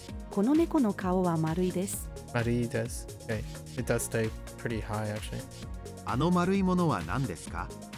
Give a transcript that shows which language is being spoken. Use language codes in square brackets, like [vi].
[ja] この猫の顔は丸いです。 [en] Marui does. Okay, it does stay pretty high actually. [ja] あの丸いものは何ですか?